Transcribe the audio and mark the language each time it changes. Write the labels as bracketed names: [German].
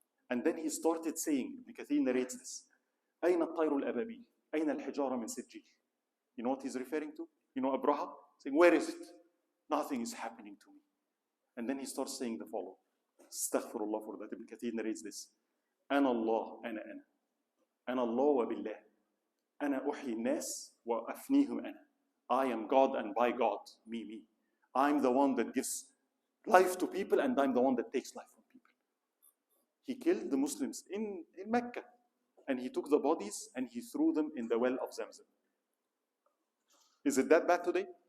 [English] And then he started saying, Ibn Kathir narrates this, [Arabic] أين الطير الأبابيل؟ أين الحجارة من سجيل? [English] You know what he's referring to? Abraha? Saying, where is it? Nothing is happening to me. And then he starts saying the following. Astaghfirullah for that. Ibn Kathir narrates this. [Arabic] أنا الله أنا أنا الله وبالله أنا أحيي الناس وأفنيهم أنا. [English] I am God and by God, me. I'm the one that gives life to people and I'm the one that takes life from people. He killed the Muslims in Mecca and he took the bodies and he threw them in the well of Zamzam. Is it that bad today?